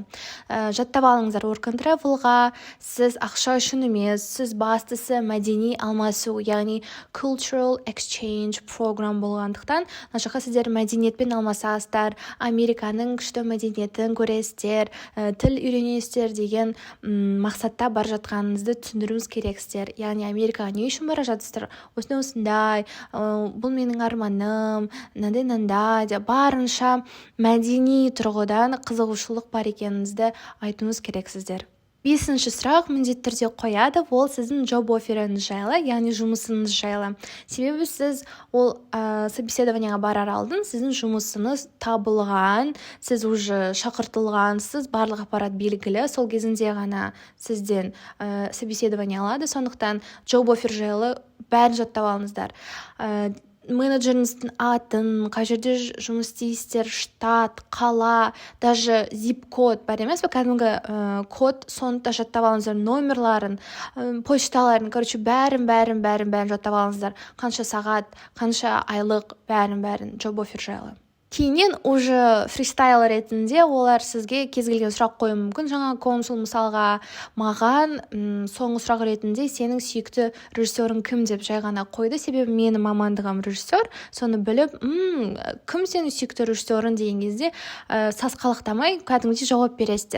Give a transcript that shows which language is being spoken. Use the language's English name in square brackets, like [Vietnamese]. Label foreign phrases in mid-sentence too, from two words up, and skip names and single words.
[Kazakh] Жаттап алыңыздар, Work and Travelға сіз ақша үшін емес, сіз бастысы мәдени алмасу, яғни [English] Cultural Exchange Program [Kazakh] болғандықтан, нашаққа сіздер мәдениетпен алмасасыздар, Американың күшті мәдениетін көресіздер, тіл үйренесіздер деген мақсатта бар жатқаныңызды түсіндіруіңіз керексіздер. Яғни Америкаға не үшін бара жатырсыздар? Осындай, бұл менің арманым, нандай барынша мәдени тұрғыдан қызығушылық бар екеніңізді айтуыңыз керексіздер. Бесінші сұрақ міндетті түрде қояды, ол сіздің [English] job offerіңіз [Kazakh] жайлы, яғни жұмысыңыз жайлы. Себебі сіз ол собеседованияға барар алдын сіздің жұмысыңыз табылған, сіз уже шақыртылғансыз, барлық ақпарат белгілі, сол кезінде ғана сізден собеседование алады. Сондықтан [English] job offer [Kazakh] жайлы бәрін жаттап алыңыздар. Менеджеріңіздің атын, қай жерде жұмыс істейсіздер, штат, қала, даже zip-код бар емес пе, кәдімгі код, соны да жаттап алыңыздар, номерларын, почталарын, бәрін жаттап алыңыздар. Қанша сағат, қанша айлық, бәрін [English] job offer [Kazakh] жайлы. Кейіннен уже фристайл ретінде олар сізге кез келген сұрақ қоюы мүмкін. Жаңа консул мысалға маған соңғы сұрақ ретінде сенің сүйікті режиссерің кім деп жай ғана қойды. Себебі менің мамандығым режиссер. Соны біліп, кім сенің сүйікті режиссерің деген кезде сасқалақтамай кәдімгідей жауап бересіздер.